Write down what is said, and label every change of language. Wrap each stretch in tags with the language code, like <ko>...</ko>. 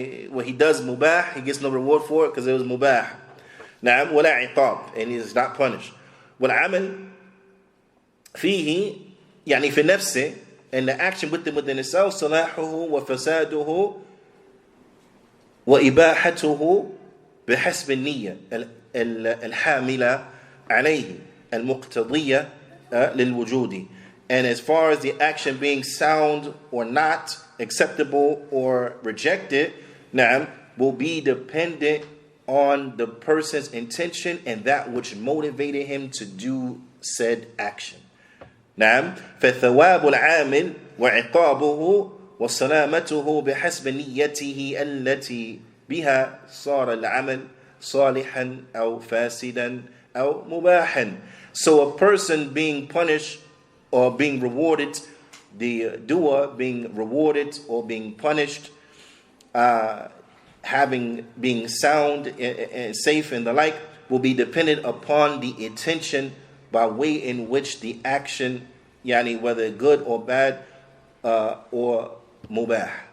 <en>When he does mubah, he gets no reward for it because it was mubah.</en> <ar>نعم ولا عقاب,</ar> <en>and he is not punished.</en> <ar>والعمل فيه يعني في نفسه,</ar> <en>and the action within itself,</en> <ar>صلاحه وفساده وإباحته بحسب النية الحاملة عليه المقتضية للوجود.</ar> <en>And as far as the action being sound or not, acceptable or rejected, نعم, will be dependent on the person's intention and that which motivated him to do said action.</en> <ar>نعم فثواب العامل وعقابه وسلامته بحسب نيته التي بها صار العمل صالحا أو فاسدا أو مباحا.</ar> <en>So a person being punished or being rewarded, the doer being rewarded or being punished, being sound and safe and the like, will be dependent upon the intention by way in which the action, whether good or bad, or mubah.</en>